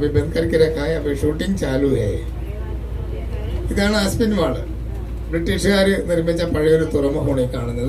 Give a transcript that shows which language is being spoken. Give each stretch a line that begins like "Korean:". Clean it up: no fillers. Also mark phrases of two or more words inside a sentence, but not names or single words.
Hindi: अभी बंद करके रखा है. अभी शूटिंग चालू है.
Malayalam: ഇതാണ് ആസ്പിൻ വാൾ. ബ്രിട്ടീഷുകാർ നിർമ്മിച്ച പഴയൊരു തുറമുഖമാണ് ഈ കാണുന്നത്.